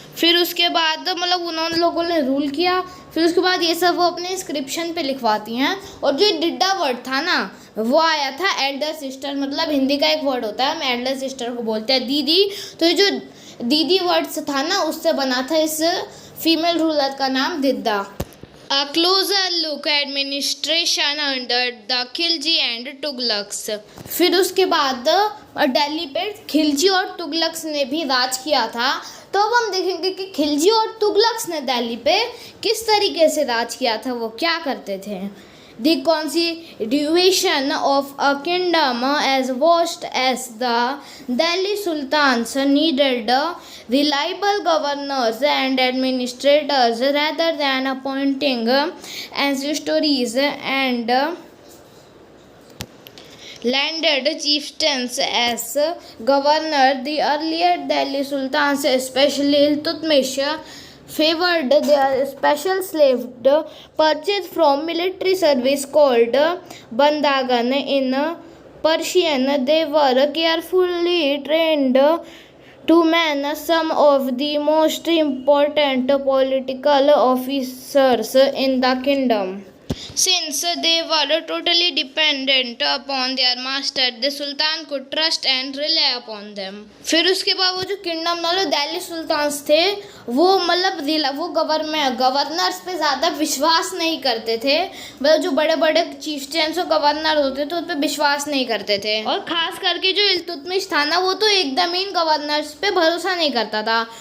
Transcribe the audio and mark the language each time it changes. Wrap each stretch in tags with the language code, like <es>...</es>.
<hi>फिर उसके बाद मतलब उन्होंने लोगों ने रूल किया। फिर उसके बाद ये सब वो अपने इंस्क्रिप्शन पे लिखवाती हैं। और जो डिड्डा वर्ड था ना वो आया था एल्डर सिस्टर, मतलब हिंदी का एक वर्ड होता है, हम एल्डर सिस्टर को बोलते हैं दीदी। तो ये जो दीदी वर्ड्स था ना उससे बना था इस फीमेल रूलर का नाम Didda.</hi> <en>A closer look administration under the Khilji and Tughlaqs.</en> <hi>फिर उसके बाद दिल्ली पे खिलजी और तुगलक्स ने भी राज किया था। तो अब हम देखेंगे कि खिलजी और तुगलक्स ने दिल्ली पे किस तरीके से राज किया था, वो क्या करते थे।</hi> <en>The constitution of a kingdom as vast as the Delhi Sultans needed reliable governors and administrators rather than appointing ancestors and landed chieftains as governor. The earlier Delhi Sultans, especially Iltutmish, favored their special slave purchased from military service called bandagan in Persian. They were carefully trained to man some of the most important political officers in the kingdom. Since they were totally dependent upon their master, the Sultan could trust and rely upon them.</en> <hi>फिर उसके बाद वो जो kingdom मतलब Delhi sultans थे वो मतलब वो गवर्नर्स पे ज़्यादा विश्वास नहीं करते थे। मतलब जो बड़े बड़े चीफ्टेंस और गवर्नर होते थे उन पे विश्वास नहीं करते थे। और ख़ास करके जो इल्तुतमिश था ना वो तो एकदम ही गवर्नर्स पे भरोसा नहीं करता था।</hi>